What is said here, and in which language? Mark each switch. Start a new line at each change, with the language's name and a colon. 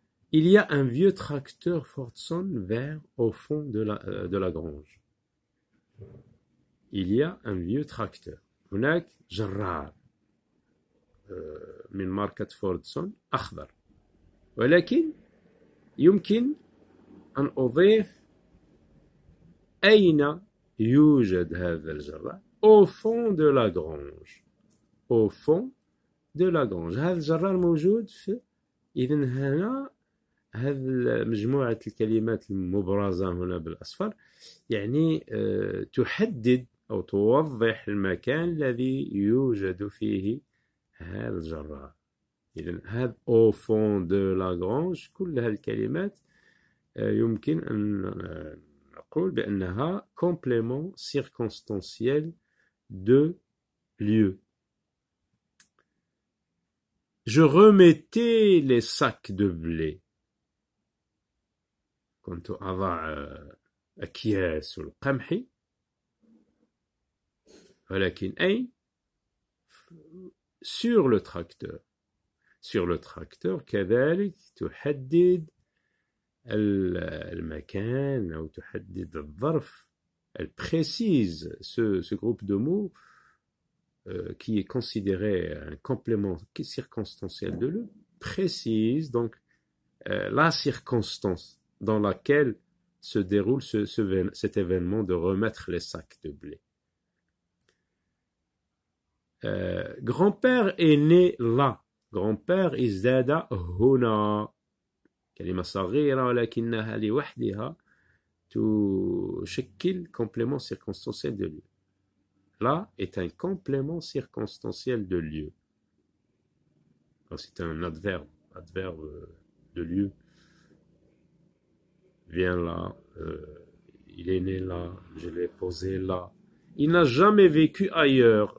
French: Il y a un vieux tracteur Fordson vert au fond de la grange. Il y a un vieux tracteur.
Arabic: هناك جرار من ماركة فوردسون أخضر، ولكن يمكن أن أضيف أين يوجد هذا الجرار.
French: au fond de la grange. au fond de la grange.
Arabic: هذا الجرار موجود في. إذن هنا هذه مجموعة الكلمات المبرزة هنا بالأصفر يعني تحدد أو توضح المكان الذي يوجد فيه هذا الجرار. إذن هذا
French: au fond de la grange،
Arabic: كل هذه الكلمات يمكن أن نقول بأنها
French: complément circonstanciel de lieu. Je remettais les sacs de blé.
Arabic: كنت أضع أكياس القمح، ولكن أين؟
French: sur le tracteur. sur le tracteur
Arabic: كذلك تحدد المكان أو تحدد الظرف.
French: Elle précise ce groupe de mots qui est considéré un complément circonstanciel de lieu, précise donc la circonstance dans laquelle se déroule cet événement de remettre les sacs de blé. Grand-père est né là.
Arabic: grand-père ازداد هنا. كلمة صغيرة ولكنها لوحدها تشكل
French: complément circonstanciel de lieu. Là est un complément circonstanciel de lieu. C'est un adverbe de lieu. Viens là, il est né là, je l'ai posé là. Il n'a jamais vécu ailleurs.